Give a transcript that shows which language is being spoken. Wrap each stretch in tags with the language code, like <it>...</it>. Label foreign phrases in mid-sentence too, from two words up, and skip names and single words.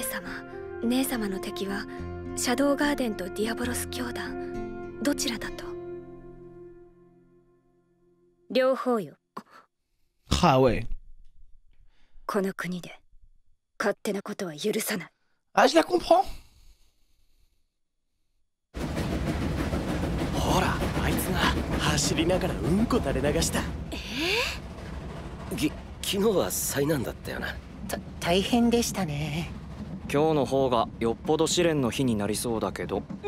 <ja>姉様の敵はシャドウガーデンとディアボロス教団、どちらだと？両方よ。</ja> <fr>Ah ouais.</fr> <ja>この国で勝手なことは許さない。</ja> <fr>Ah, je la comprends.</fr> <ja>ほら、あいつが走りながらうんこ垂れ流した。昨日は災難だったよな。大変でしたね。今日の方がよっぽど試練の日になりそうだけど。</ja>